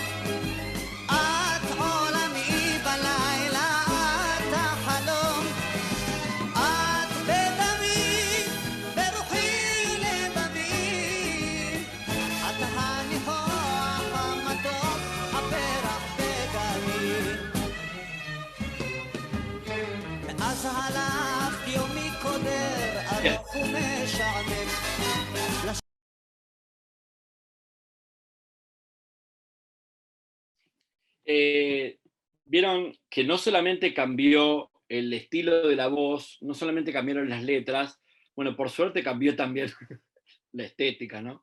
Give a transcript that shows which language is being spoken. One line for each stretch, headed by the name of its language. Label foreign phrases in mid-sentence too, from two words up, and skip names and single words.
Hebrew: את עולמי בלילה את החלום את בדמי ברוחי לבבי את הניחוח המתוק הפרח בגני מאז הלכת יומי קודר ארוך ומשעמם
Spanish: Vieron que no solamente cambió el estilo de la voz, no solamente cambiaron las letras, bueno, por suerte cambió también la estética, ¿no?